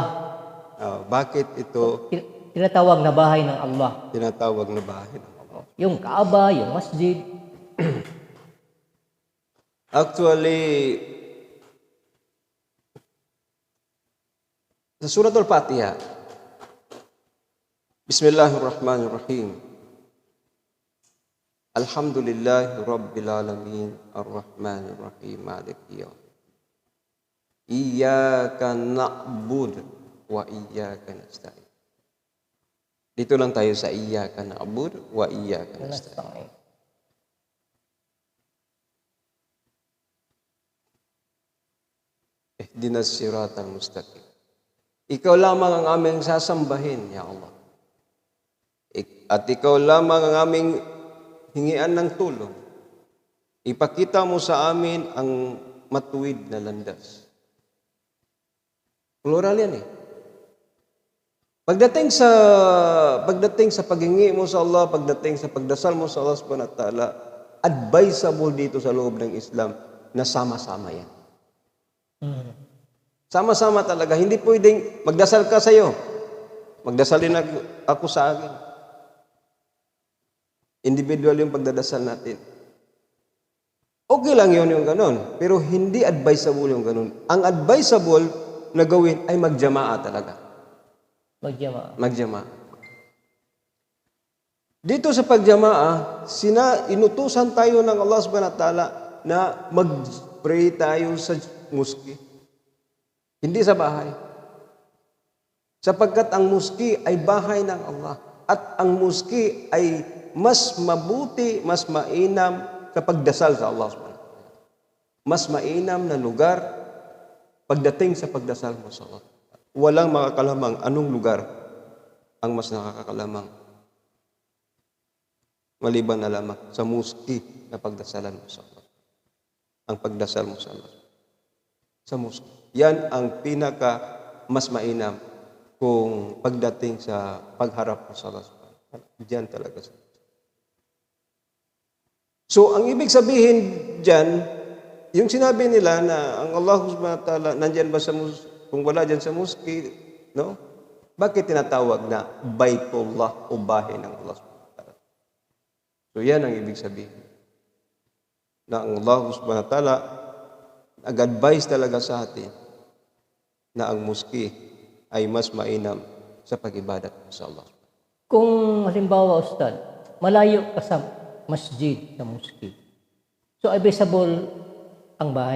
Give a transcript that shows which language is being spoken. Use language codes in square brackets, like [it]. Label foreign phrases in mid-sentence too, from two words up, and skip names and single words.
[tl] Bakit ito Tinatawag na bahay ng Allah. tinatawag na bahay ng Allah? Yung Kaaba, yung masjid. Actually, sa Surah Al-Fatiha, Bismillahirrahmanirrahim. [ar] الحمد لله رب العالمين الرحمن الرحيم مالك يوم. إياك نعبد وإياك نستعين. [tl] Dito lang tayo sa [ar] إياك نعبد وإياك نستعين. اهدنا الصراط المستقيم. [tl] Ikaw lamang ang aming sasambahin, [ar] يا الله. [tl] At ikaw lamang ang aming hingian ng tulong. Ipakita mo sa amin ang matuwid na landas. Plural yan eh. Pagdating sa paghingi mo sa Allah, pagdating sa pagdasal mo sa [ar] الله سبحانه وتعالى, [tl] advisable dito sa loob ng Islam na sama-sama yan. Sama-sama talaga. Hindi pwedeng magdasal ka sa'yo. Magdasal din ako sa akin. Individual yung pagdadasal natin. Okay lang yun yung ganun. Pero hindi advisable yung ganun. Ang advisable na gawin ay magjamaa talaga. Magjamaa. Dito sa pagjamaa, inutusan tayo ng [ar] الله سبحانه وتعالى [tl] na mag-pray tayo sa muski. Hindi sa bahay. Sapagkat ang muski ay bahay ng Allah. At ang muski ay mas mabuti, mas mainam kapag dasal sa [ar] الله سبحانه وتعالى. [tl] Mas mainam na lugar pagdating sa pagdasal mo sa Allah. Walang makakalamang anong lugar ang mas nakakalamang maliban na lamang sa muski na pagdasalan mo sa Allah. Ang pagdasal mo sa Allah. Sa muski. Yan ang pinaka mas mainam kung pagdating sa pagharap mo sa Allah. Diyan talaga. So, ang ibig sabihin dyan, yung sinabi nila na ang [ar] الله سبحانه وتعالى [tl] nandyan ba sa muski, kung wala dyan sa muski, no? Bakit tinatawag na Baitullah o bahay ng [ar] الله سبحانه وتعالى? [tl] So, yan ang ibig sabihin. Na ang [ar] الله سبحانه وتعالى [tl] nag-advise talaga sa atin na ang muski ay mas mainam sa pag-ibadat sa Allah. Kung halimbawa, Ustad, malayo ka sa masjid, sa muski. So, advisable ang bahay.